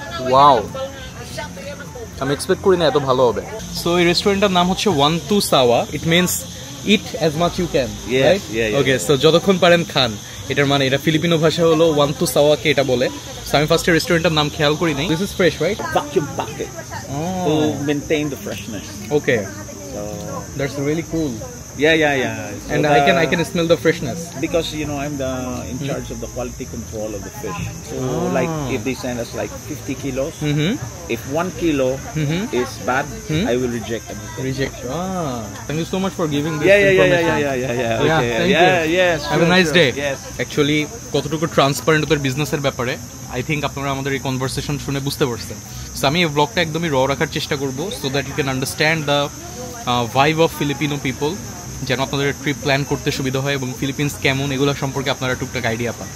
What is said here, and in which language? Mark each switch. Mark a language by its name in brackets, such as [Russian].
[Bangla] Wow, আমি expect করি না এত ভালো হবে। সো এই রেস্টুরেন্টটার নাম হচ্ছে 12 সাওয়া। [English] It means eat as much you can, right? [Bangla] Okay, so যতক্ষণ পারেন খান, এটার মানে এটা ফিলিপিনো ভাষা হলো 12 সাওয়াকে এটা বলে। সো আমি ফার্স্টে রেস্টুরেন্টের নাম খেয়াল করি নাই। [English] This is fresh, right? Vacuum packet to maintain the freshness. Okay, So that's really cool. yeah. So And I can smell the freshness. because I'm the in charge of the quality control of the fish. So like if they send us like 50 kilos, if 1 kilo is bad, I will reject everything. Reject. Thank you so much for giving this Yeah. information. Okay. thank you. Yes. Have a nice day. Yes. [Bangla] Actually, কতটুকু transparent ওদের বিজনেসের ব্যাপারে [English] I think [Bangla] আপনারা আমাদের এই conversation শুনে বুঝতে পারছেন। সো আমি এই ব্লগটা একদমই র রাখার চেষ্টা করব, [English] so that you can understand the vibe of Filipino people, [Bangla] যেন আপনাদের ট্রিপ প্ল্যান করতে সুবিধা হয় এবং ফিলিপিন্স কেমন এগুলো সম্পর্কে আপনারা টুকটাক আইডিয়া পান।